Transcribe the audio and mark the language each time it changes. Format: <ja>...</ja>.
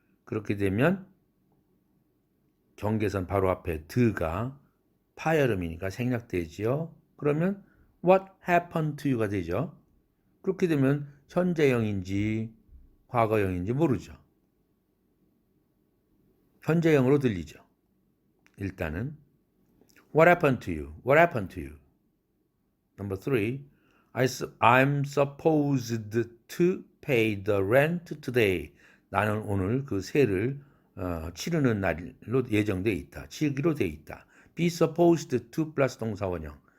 <ko>그렇게 되면 경계선 바로 앞에 드가 파열음이니까 생략되지요. 그러면</ko> <en>what happened to you가</en> <ko>되죠. 그렇게 되면 현재형인지 과거형인지 모르죠. 현재형으로 들리죠. 일단은</ko> <en>what happened to you? What happened to you? Number 3. I'm supposed to pay the rent today.</en> <ko>나는 오늘 그 세를 치르는 날로 예정되어 있다. 치르기로 되어 있다.</ko> <en>be supposed to</en> <ko>플러스 동사원형.</ko>